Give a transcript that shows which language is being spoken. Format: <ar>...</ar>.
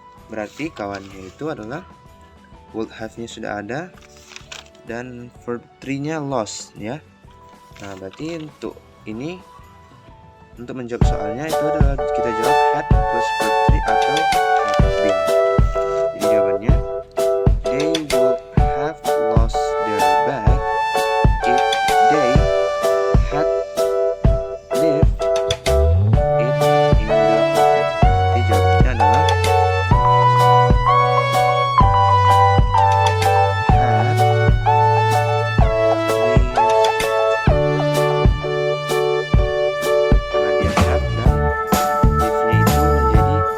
<id>Berarti kawannya itu adalah would have-nya sudah ada dan verb 3-nya lost ya. Nah, berarti untuk ini, untuk menjawab soalnya itu adalah kita jawab had plus verb 3 atau had been. Jadi jawabannya,</id> <en>they would have lost their bag if they had left it in the hotel.</en> <id>Jadi jawabannya adalah had left. Karena dia had dan leave-nya itu menjadi</id>